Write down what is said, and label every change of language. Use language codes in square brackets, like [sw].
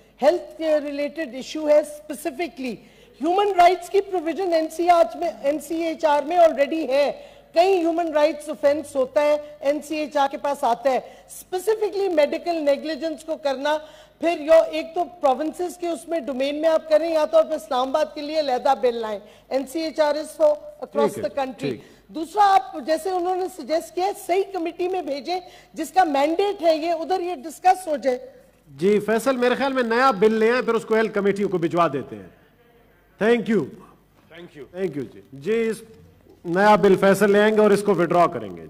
[ur] Health related issue ہے, specifically human rights کی provision NCHR میں آلریڈی ہے. کئی ہیومن رائٹس اوفینس ہوتا ہے NCHR کے پاس آتا ہے. اسپیسیفکلی میڈیکل نیگلیجنس کو کرنا, پھر ایک تو پروونسز کے اس میں ڈومین میں آپ کریں, یا تو آپ اسلام آباد کے لیے علیحدہ بل لائیں. [en] NCHR is for across the country. [ur] دوسرا آپ جیسے انہوں نے سجیسٹ کیا صحیح کمیٹی میں بھیجیں جس کا مینڈیٹ ہے, یہ ادھر یہ ڈسکس ہو جائے. جی فیصل میرے خیال میں نیا بل لے آئیں, پھر اس کو ہیلتھ کمیٹی کو بھجوا دیتے ہیں. Thank you. جی اس نیا بل فیصل لے آئیں گے اور اس کو وڈرا کریں گے.